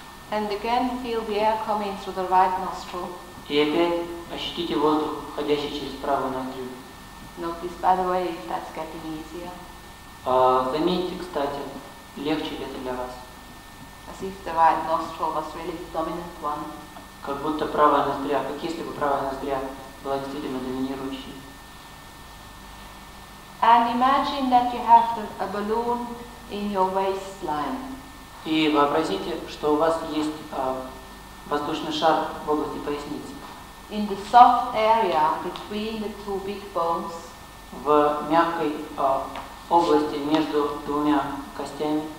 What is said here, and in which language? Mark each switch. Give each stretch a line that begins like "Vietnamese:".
English: And again, feel the air coming through the right nostril.
Russian: И опять ощутите воздух, входящий через правую ноздрю.
English: Notice, by the way, if that's getting easier.
Russian: Заметьте, кстати, легче ли это для вас.
English: As if the right nostril was really the dominant one.
Russian: Как будто правая ноздря, как если бы правая ноздря была действительно доминирующей.
English: And imagine that you have a balloon in your waistline.
Russian: И вообразите, что у вас есть воздушный шар в области поясницы.
English: in the soft area between the two big bones,
Russian: в мягкой области между двумя костями,